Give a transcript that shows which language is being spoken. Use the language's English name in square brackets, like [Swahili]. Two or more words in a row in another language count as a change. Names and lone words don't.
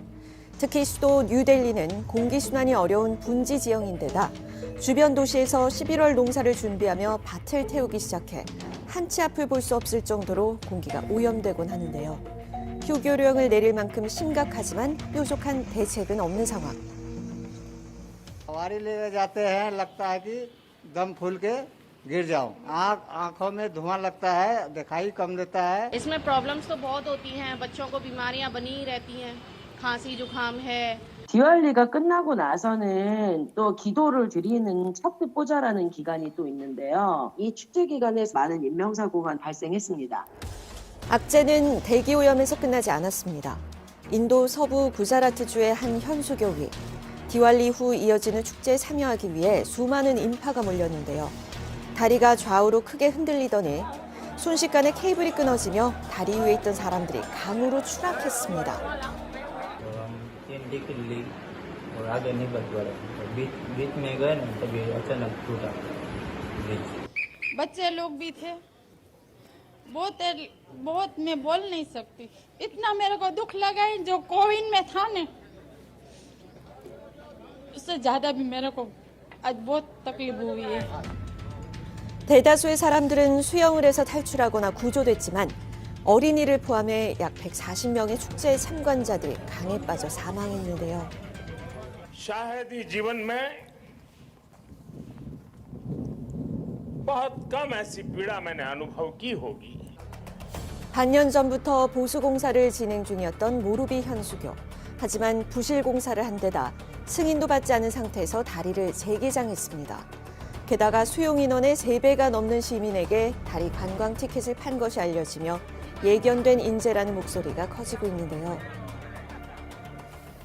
[Korean] 특히 수도 뉴델리는 공기순환이 어려운 분지 지형인데다 주변 도시에서 11월 농사를 준비하며 밭을 태우기 시작해 한치 앞을 볼 수 없을 정도로 공기가 오염되곤 하는데요. 휴교령을 내릴 만큼 심각하지만 뾰족한 대책은 없는 상황. [Hindi] सवारी ले जाते हैं लगता है कि दम फूल के गिर जाऊं आंखों में धुआं लगता है दिखाई कम देता है इसमें प्रॉब्लम्स तो बहुत होती हैं बच्चों को बीमारियां बनी ही रहती हैं खांसी जुकाम है [Korean] 디왈리가 끝나고 나서는 또 기도를 드리는 촛불보자라는 기간이 또 있는데요. 이 축제 기간에 많은 인명사고가 발생했습니다. 악재는 대기오염에서 끝나지 않았습니다. 인도 서부 구자라트주의 한 현수교위. 디왈리 후 이어지는 축제에 참여하기 위해 수많은 인파가 몰렸는데요. 다리가 좌우로 크게 흔들리더니 순식간에 케이블이 끊어지며 다리 위에 있던 사람들이 강으로 추락했습니다. [Hindi] बच्चे लोग भी थे बहुत मैं बोल नहीं सकती इतना मेरे को दुख लगा है जो कोविड में था ने उससे ज्यादा भी मेरे को आज बहुत तकलीफ हुई है. [Korean] 대다수의 사람들은 수영을 해서 탈출하거나 구조됐지만 어린이를 포함해 약 140명의 축제 참관자들이 강에 빠져 사망했는데요. [Hindi] शायद ही जीवन में बहुत कम ऐसी पीड़ा मैंने अनुभव की होगी. [Korean] 반년 전부터 보수 공사를 진행 중이었던 모루비 현수교. 하지만 부실 공사를 한 데다 승인도 받지 않은 상태에서 다리를 재개장했습니다. 게다가 수용 인원의 3배가 넘는 시민에게 다리 관광 티켓을 판 것이 알려지며 예견된 인재라는 목소리가 커지고 있는데요.